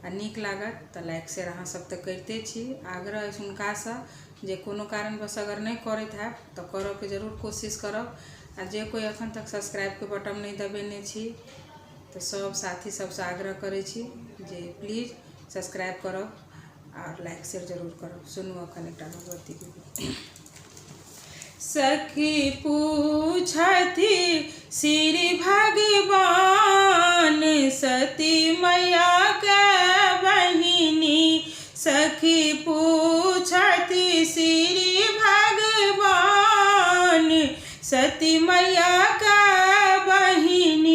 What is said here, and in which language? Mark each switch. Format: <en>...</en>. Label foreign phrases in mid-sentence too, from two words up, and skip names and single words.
<mai>आ नीक लागत तो</mai> <en>like share</en> <mai>अहाँ सब तो करते छी। आग्रह अछि हुनका से जे कोनो कारणवश अगर नहीं करैत हैब तो करऽ के जरूर कोशिश करब। आ जे कोई अखन तक सब्सक्राइब के बटन नहीं दबेने छी तो सब साथी सबसे आग्रह करै छी जे</mai> <en>please subscribe</en> <mai>करब और</mai> <en>like share</en> <mai>जरूर करब। सुनू अखन एकटा भगवती के गीत। सखी पूछती श्री भगवान सती मैया के बहिनी। सखी पूछती श्री भगवान सती मैया के बहिनी।</mai>